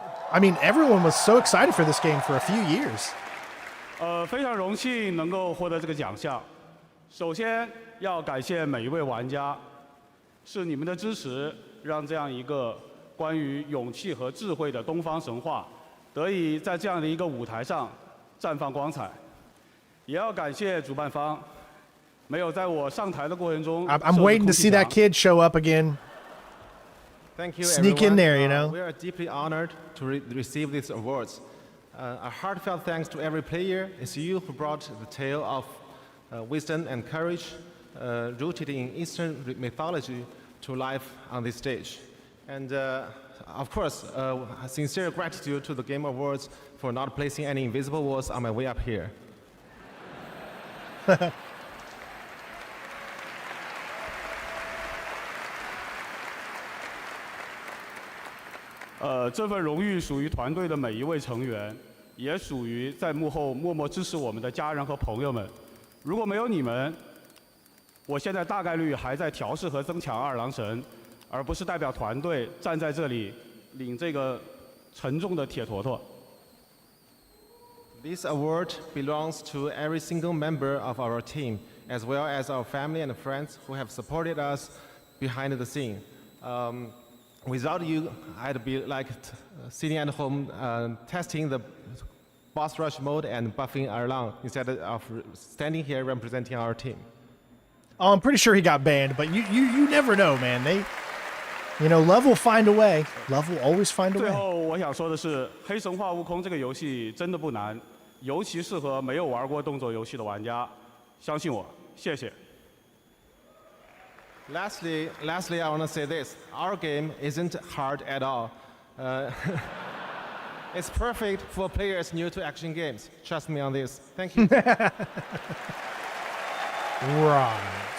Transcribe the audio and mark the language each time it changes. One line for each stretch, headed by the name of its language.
English: I mean, everyone was so excited for this game for a few years.
Chinese: 非常荣幸能够获得这个奖项。首先要感谢每一位玩家，是你们的支持，让这样一个关于勇气和智慧的东方神话，得以在这样的一个舞台上绽放光彩。也要感谢主办方，没有在我上台的过程中。
English: I'm waiting to see that kid show up again. Thank you, Sneak everyone. in there, you know. We are deeply honored to receive these awards. A heartfelt thanks to every player. It's you who brought the tale of wisdom and courage rooted in Eastern mythology to life on this stage. And of course, a sincere gratitude to the Game Awards for not placing any invisible walls on my way up here.
Chinese: 这份荣誉属于团队的每一位成员，也属于在幕后默默支持我们的家人和朋友们。如果没有你们，我现在大概率还在调试和增强二郎神，而不是代表团队站在这里领这个沉重的铁坨坨。
English: This award belongs to every single member of our team, as well as our family and friends who have supported us behind the scene. Without you, I'd be like sitting at home testing the boss rush mode and buffing Erlang instead of standing here representing our team. Oh, I'm pretty sure he got banned, but you never know, man. Love will find a way. Love will always find a way.
Chinese: 最后我想说的是，《黑神话：悟空》这个游戏真的不难，尤其适合没有玩过动作游戏的玩家。相信我，谢谢。
English: Lastly, I want to say this. Our game isn't hard at all. It's perfect for players new to action games. Trust me on this. Thank you. Right.